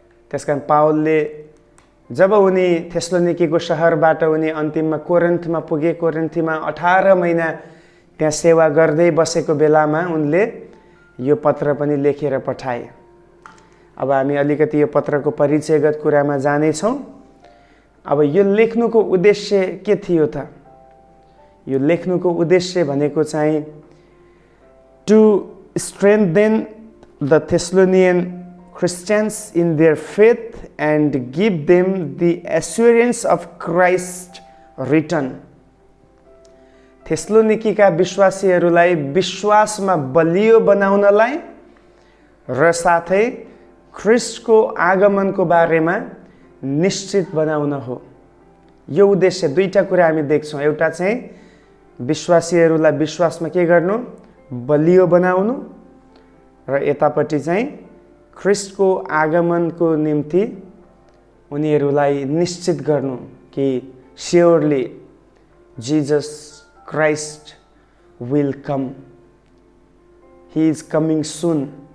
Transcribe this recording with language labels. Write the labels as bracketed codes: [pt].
[ne] त्यसकारण पावलले जब उनी थेस्लोनिकीको सहरबाट उनी अन्तिममा कोरिन्थमा पुगे, कोरिन्थमा 18 महिना त्यहाँ सेवा गर्दै बसेको बेलामा उनले यो पत्र पनि लेखेर पठाए। अब हामी अलिकति यो पत्रको परिचयगत कुरामा जानेछौँ। अब यो लेख्नुको उद्देश्य के थियो त? यो लेख्नुको उद्देश्य भनेको चाहिँ [en] To strengthen the Thessalonian Christians in their faith and give them the assurance of Christ's return. [ne] थेस्लोनिकीका विश्वासीहरूलाई विश्वासमा बलियो बनाउनलाई र साथै ख्रीष्टको आगमनको बारेमा निश्चित बनाउन हो। यो उद्देश्य दुईटा कुरा हामी देख्छौँ। एउटा चाहिँ विश्वासीहरूलाई विश्वासमा के गर्नु, बलियो बनाउनु, र यतापट्टि चाहिँ ख्रिस्टको आगमनको निम्ति उनीहरूलाई निश्चित गर्नु कि [en] Surely Jesus Christ will come, he is coming soon.